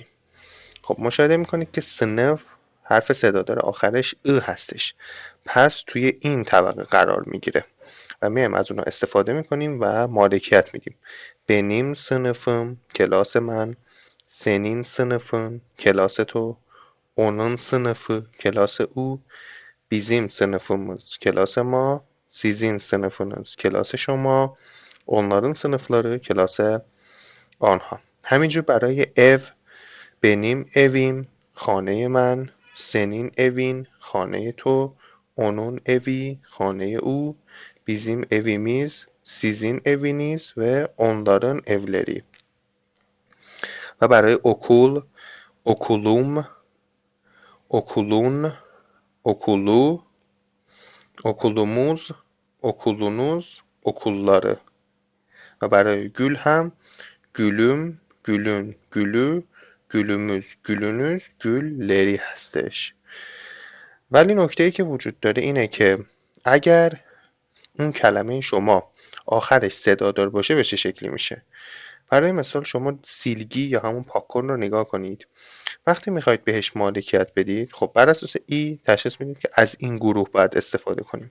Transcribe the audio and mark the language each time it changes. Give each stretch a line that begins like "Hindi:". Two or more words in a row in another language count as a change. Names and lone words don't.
Persian: خب مشاهده میکنید که صنف حرف صدا داره آخرش ا هستش، پس توی این طبقه قرار میگیره و میایم از اونها استفاده میکنیم و مالکیت میدیم.
Turkish: benim sınıfım
Persian: کلاس من،
Turkish: senin sınıfım
Persian: کلاس تو،
Turkish: onun sınıfı
Persian: کلاس او،
Turkish: bizim sınıfımız
Persian: کلاس ما،
Turkish: sizin sınıfınız
Persian: کلاس شما،
Turkish: onların sınıfları
Persian: کلاس آنها. همینجور برای
Turkish: ev benim evim
Persian: خانه من،
Turkish: senin evin
Persian: خانه تو،
Turkish: onun evi
Persian: خانه او،
Turkish: bizim evimiz sizin eviniz ve onların evleri.
Persian: و برای
Turkish: okul okulum، okulun، okulu، okulumuz، okulunuz، okulları.
Persian: و برای
Turkish: gül هم gülüm، gülün، gülü، gülümüz، gülünüz، gülleri هستش.
Persian: ولی نکته‌ای که وجود داره اینه که اگر اون کلمه شما آخرش صدا دار باشه به چه شکلی میشه. برای مثال شما سیلگی یا همون پاکن رو نگاه کنید. وقتی میخواید بهش مالکیت بدید، خب بر اساس ای تشخیص میدید که از این گروه باید استفاده کنیم.